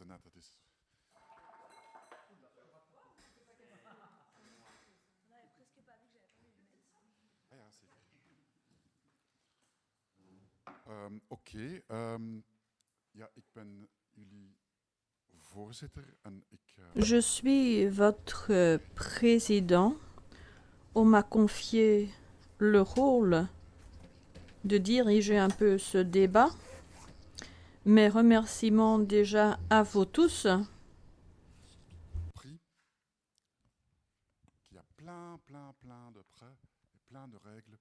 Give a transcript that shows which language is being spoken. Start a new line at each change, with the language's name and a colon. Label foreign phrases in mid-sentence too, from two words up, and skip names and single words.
Dutch: Net. Dat is... Ah ja, zeker. Oké. Ja, ik ben jullie voorzitter en ik...
French: Je suis votre président. On m'a confié le rôle de diriger un peu ce débat. Mes remerciements déjà à vous tous. Qu'il y a plein de prêts et plein de règles.